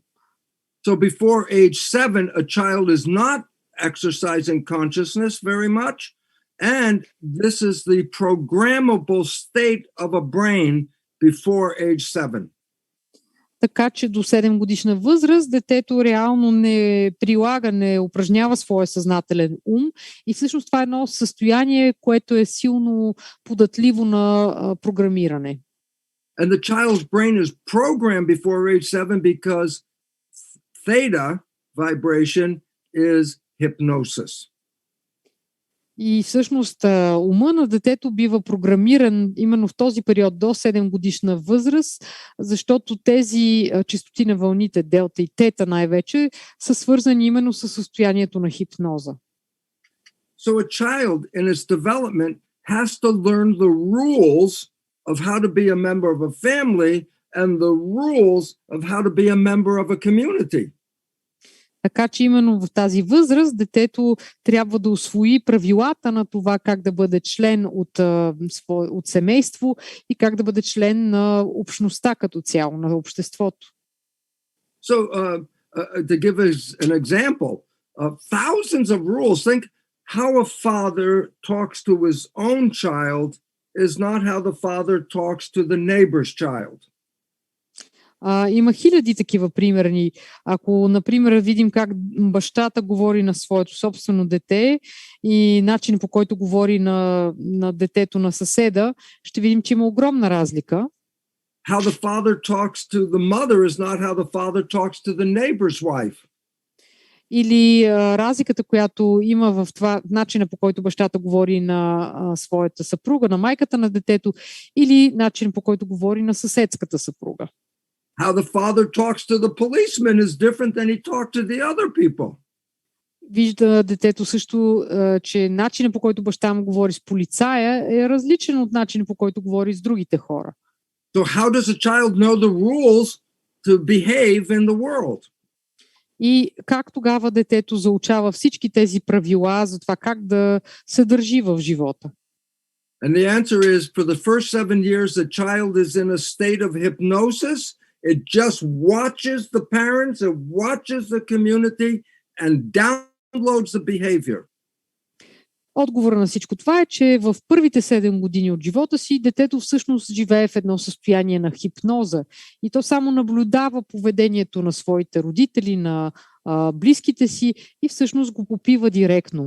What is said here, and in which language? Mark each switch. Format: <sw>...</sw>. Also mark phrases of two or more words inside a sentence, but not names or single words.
<en>So before age 7, a child is not exercising consciousness very much, and this is the programmable state of a brain before age 7.</en> <bg>Така че до 7 годишна възраст детето реално не прилага, не упражнява своя съзнателен ум и всъщност това е едно състояние, което е силно податливо на програмиране.</bg> <en>And the child's brain is programmed before age 7 because theta vibration is hypnosis.</en> <bg>И всъщност ума на детето бива програмиран именно в този период до 7 годишна възраст, защото тези честоти на вълните, делта и тета най-вече, са свързани именно с състоянието на хипноза.</bg> <en>So a child in its development has to learn the rules of how to be a member of a family and the rules of how to be a member of a community.</en> <bg>Така че именно в тази възраст детето трябва да усвои правилата на това как да бъде член от семейство и как да бъде член на общността като цяло, на обществото.</bg> <en>So to give us an example, thousands of rules. Think how a father talks to his own child is not how the father talks to the neighbor's child.</en> <bg>Има хиляди такива примерни. Ако, например, видим как бащата говори на своето собствено дете и начин по който говори на детето на съседа, ще видим, че има огромна разлика.</bg> <en>How the father talks to the mother is not how the father talks to the neighbor's wife.</en> <bg>Или разликата, която има в това начина, по който бащата говори на своята съпруга, на майката на детето, или начин по който говори на съседската съпруга.</bg> <en>How the father talks to the policeman is different than he talked to the other people.</en> <bg>Вижда детето също, че начинът по който баща му говори с полицая е различен от начинът по който говори с другите хора.</bg> <en>So how does a child know the rules to behave in the world?</en> <bg>И как тогава детето заучава всички тези правила за това как да се държи в живота?</bg> <en>And the answer is for the first 7 years the child is in a state of hypnosis. It just watches the parents, it watches the community and downloads the behavior.</en> <bg>Отговора на всичко това е, че в първите 7 години от живота си детето всъщност живее в едно състояние на хипноза и то само наблюдава поведението на своите родители, на близките си и всъщност го попива директно.</bg>